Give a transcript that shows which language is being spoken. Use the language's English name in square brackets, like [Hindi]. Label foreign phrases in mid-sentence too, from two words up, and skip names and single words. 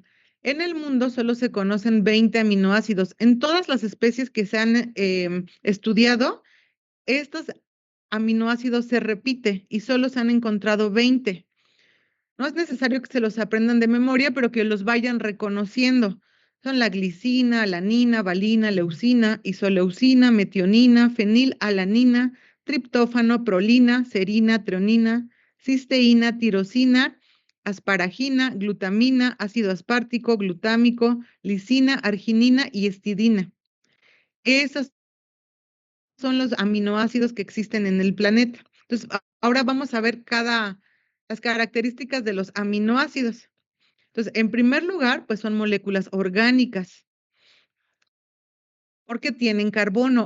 [Spanish] En el mundo solo se conocen 20 aminoácidos. En todas las especies que se han estudiado, estos aminoácidos se repite y solo se han encontrado 20. No es necesario que se los aprendan de memoria, pero que los vayan reconociendo. Son la glicina, alanina, valina, leucina, isoleucina, metionina, fenilalanina, triptófano, prolina, serina, treonina, cisteína, tirosina, asparagina, glutamina, ácido aspartico, glutámico, lisina, arginina y histidina. Esos son los aminoácidos que existen en el planeta. Entonces, ahora vamos a ver las características de los aminoácidos. Entonces, en primer lugar, pues son moléculas orgánicas, porque tienen carbono.